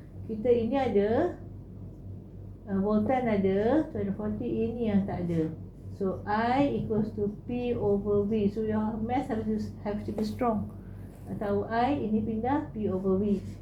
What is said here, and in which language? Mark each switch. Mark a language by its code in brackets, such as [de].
[ms] Kita ini ada voltan ada 240, ini yang tak ada. [en] So I equals to P over V. So your math have to be strong. [ms] Tahu I, ini pindah P over V.